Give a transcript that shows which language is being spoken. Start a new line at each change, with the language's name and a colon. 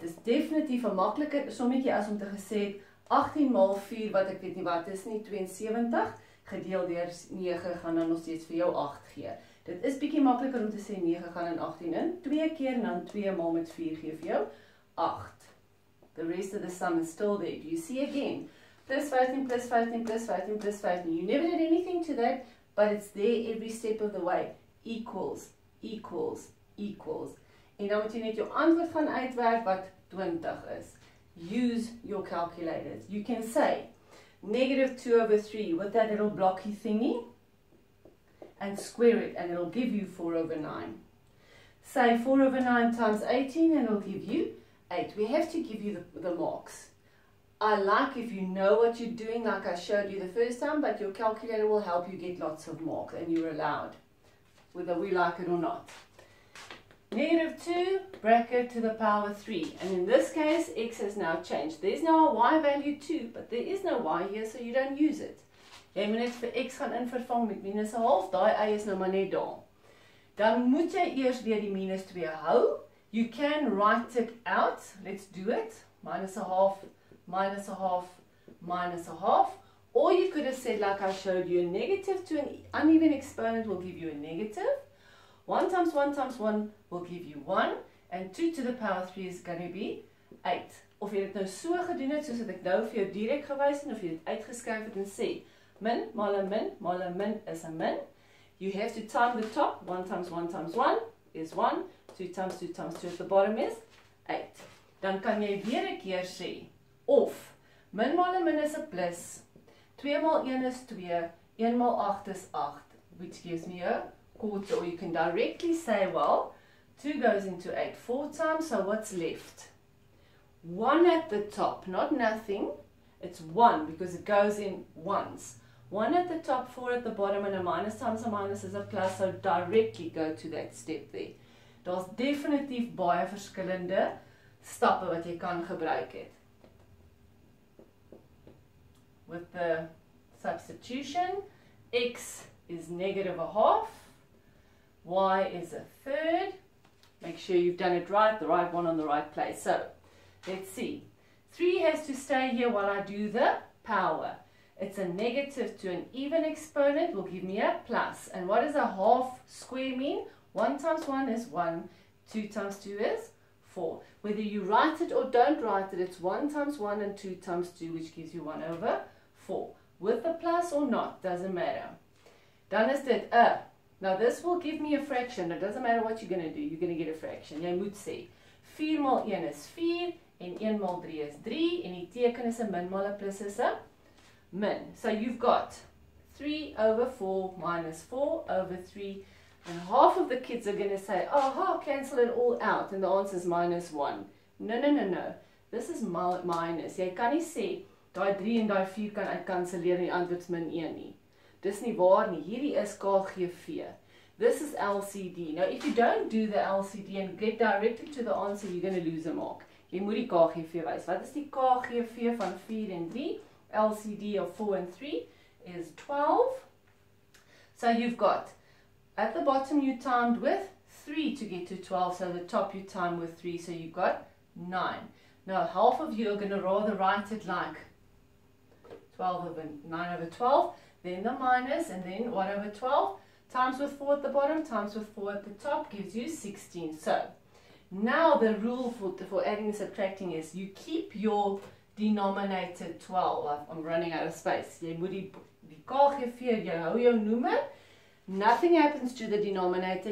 Afrikaans: Dis definitief 'n makliker sommetjie as om te gesê 18 maal 4, wat ek weet nie wat is nie, 72, gedeel deur 9 gaan dan nog steeds vir jou 8 gee. Dit is bietjie makliker om te sê 9 gaan in 18 in, 2 keer en dan 2 maal met 4 gee vir jou 8.
English: The rest of the sum is still there. Do you see again? Plus 15, plus 15, plus 15, plus 15. You never did anything to that, but it's there every step of the way. Equals, equals, equals.
Afrikaans: En dan moet jy net jou antwoord gaan uitwerk wat 20 is.
English: Use your calculators. You can say negative 2 over 3 with that little blocky thingy and square it and it'll give you 4 over 9. Say 4 over 9 times 18 and it'll give you 8. We have to give you the marks. I like if you know what you're doing like I showed you the first time, but your calculator will help you get lots of marks and you're allowed, whether we like it or not. Negative 2 bracket to the power 3, and in this case x has now changed. There's now a y value 2, but there is no y here, so you don't use it.
Afrikaans: Jy moet net vir x gaan invervang met minus 'n half, daai y is nou maar net daar. Dan moet jy eers weer die minus 2 hou.
English: You can write it out. Let's do it. Minus 1 half, minus 1 half, minus 1 half. Or you could have said, like I showed you, a negative to an uneven exponent will give you a negative. 1 times 1 times 1 will give you 1. And 2 to the power 3 is going to be 8.
Afrikaans: Of jy dit nou so gedoen het, soos ek nou vir jou direk gewys het, of jy dit uitgeskryf het en sê, min maal 'n min is 'n min.
English: You have to time the top. 1 times 1 times 1 is 1. 2 times 2 times 2 at the bottom is 8.
Afrikaans: Dan kan jy weer 'n keer sê, of min maal 'n min is 'n plus, 2 maal 1 is 2, 1 maal 8 is 8,
English: which gives me a quarter. Or you can directly say, well, 2 goes into 8 4 times, so what's left? 1 at the top, not nothing, it's 1 because it goes in once. 1 at the top, 4 at the bottom, and a minus times a minus is a plus, so directly go to that step there.
Afrikaans: Daar's definitief baie verskillende stappe wat jy kan gebruik het.
English: With the substitution, x is negative a half, y is a third. Make sure you've done it right, the right one on the right place. So, let's see. 3 has to stay here while I do the power. It's a negative to an even exponent will give me a plus. And what does a half square mean? 1 times 1 is 1, 2 times 2 is 4. Whether you write it or don't write it, it's 1 times 1 and 2 times 2, which gives you 1 over 4. With the plus or not, doesn't matter.
Afrikaans: Dan is dit a.
English: Now this will give me a fraction. It doesn't matter what you're going to do, you're going to get a fraction.
Afrikaans: Jy moet sê, 4 maal 1 is 4, en 1 maal 3 is 3, en die teken is 'n min maal 'n plus is 'n min.
English: So you've got 3 over 4 minus 4 over 3, and half of the kids are going to say, oh, cancel it all out, and the answer is minus 1. No. This is minus.
Afrikaans: Jy kan nie sê, daai 3 en daai 4 kan uitkanselleer en die antwoord is min 1 nie. Dis nie waar nie. Hierdie is KGV.
English: This is LCD. Now, if you don't do the LCD and get directly to the answer, you're going to lose a mark.
Afrikaans: Jy moet die KGV wys. Wat is die KGV van 4 en 3?
English: LCD of 4 and 3 is 12. So you've got, at the bottom you timed with 3 to get to 12, so the top you time with 3, so you've got 9. Now half of you are going to rather write it like 9 over 12, then the minus, and then 1 over 12, times with 4 at the bottom, times with 4 at the top, gives you 16. So now the rule for adding and subtracting is you keep your denominator 12. I'm running out of space.
Afrikaans: Jy moet die KGV, jy hou jou noemer.
English: Nothing happens to the denominator.